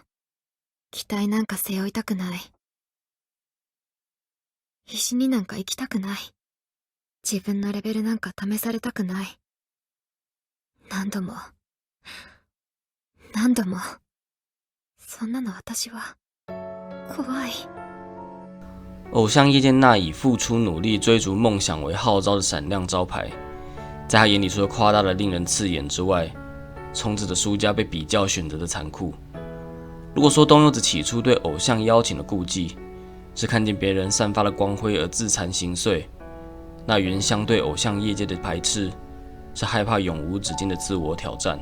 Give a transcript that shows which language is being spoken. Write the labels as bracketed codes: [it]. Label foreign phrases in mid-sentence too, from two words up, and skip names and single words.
[ja] 期待なんか背負いたくない。必死になんか生きたくない。自分のレベルなんか試されたくない。何度も何度も。そんなの私は怖い。 [zh] 偶像业界那以付出努力追逐梦想为号召的闪亮招牌，在他眼里除了夸大的令人刺眼之外，充斥着输家被比较选择的残酷。如果说东柚子起初对偶像邀请的顾忌是看见别人散发了光辉而自惭形绌，那原乡对偶像业界的排斥是害怕永无止境的自我挑战。